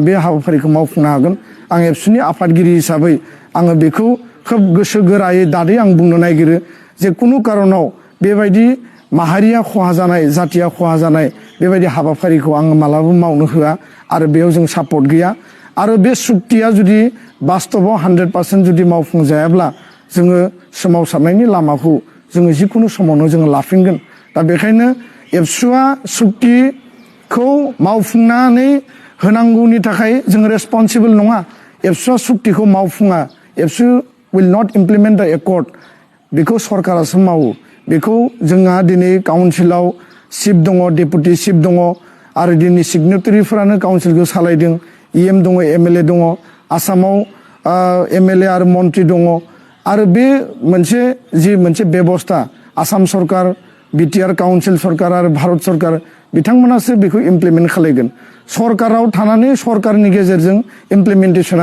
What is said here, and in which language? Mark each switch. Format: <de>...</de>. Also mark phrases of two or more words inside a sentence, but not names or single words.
<brx>बे हाबाफारिखौ मावफुंनो हागोन आं एबसुनि आफादगिरि हिसाबै आङो बेखौ खोब गोसो गोरायै दादै आं बुंनो नागिरो जे कुनु कारनाव बेबायदि माहारिया खहा जानाय जातिया खहा जानाय बेबायदि हाबाफारिखौ आङो मालाबाबो मावनो होआ आरो बेयाव जों सापर्ट गैया आरो बे सुक्तिया जुदि बास्तबाव 100% जुदि मावफुंजायाब्ला जोङो सोमावसारनायनि लामाखौ जोङो जिकुनु समावनो जोङो लाफिनगोन दा बेखायनो एबसुआ सुक्तिखौ मावफुंनानै होनांगौनि थाखाय जोङो रेसपन्सिबल नङा एबसुआ सुक्तिखौ मावफुङा एबसु</brx> <en>will not implement the accord</en> <brx>बेखौ सरकारासो मावो बेखौ जोंहा दिनै काउन्सिलाव चिफ दङ</brx> <en>deputy chief</en> <brx>दङ आरो दिनै सिगनेटारिफोरानो काउन्सिलखौ सालायदों इएम दङ एमएलए दङ आसामाव एमएलए आरो मन्त्रि दङ आरो बे मोनसे बेबस्था आसाम सरकार बिटिआर काउन्सिल सरकार आरो भारत सरकार बिथांमोनासो बेखौ इमप्लिमेन्ट खालायगोन सरकाराव थानानै सरकारनि गेजेरजों इमप्लिमेन्टेशना</brx>